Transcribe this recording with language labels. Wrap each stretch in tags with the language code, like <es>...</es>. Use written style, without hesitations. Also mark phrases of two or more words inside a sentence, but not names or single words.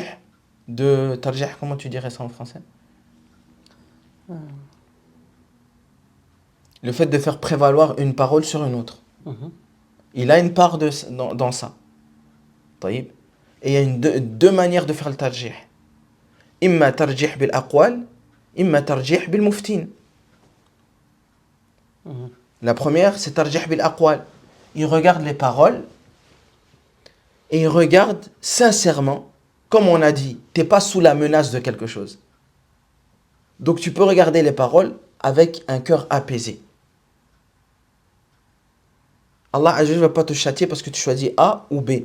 <fr>Comment tu dirais ça en français? Le fait de faire prévaloir une parole sur une autre. Il a une part dans ça. طيب. Et il y a deux manières de faire le tarjih.</fr> <ar>إما ترجيح بالأقوال، إما ترجيح بالمفتين.</ar> <fr>La première, c'est</fr> <ar>ترجيح بالأقوال.</ar> <fr>Il regarde les paroles et il regarde sincèrement, comme on a dit, tu n'es pas sous la menace de quelque chose. Donc tu peux regarder les paroles avec un cœur apaisé. Allah Azza ne va pas te châtier parce que tu choisis A ou B.</fr>